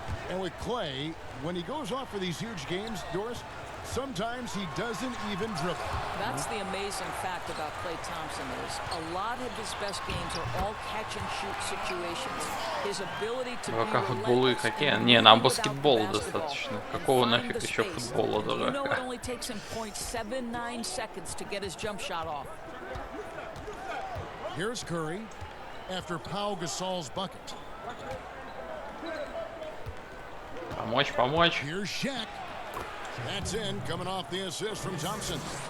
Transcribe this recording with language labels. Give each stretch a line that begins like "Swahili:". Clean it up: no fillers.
English: And with Klay, when he goes off for these huge games, Doris, sometimes he doesn't even dribble. That's the amazing fact about Klay Thompson is a lot of his best games are all catch-and-shoot situations. His ability to be
Russian: футболу и хоккея. Не, нам баскетбола достаточно. Какого нафиг еще футбола,
English: You know it only takes him 0.79 seconds to get his jump shot off. Here's Curry after Pau Gasol's bucket.
Russian: Помочь.
English: Here's Shaq. That's in, coming off the assist from Thompson.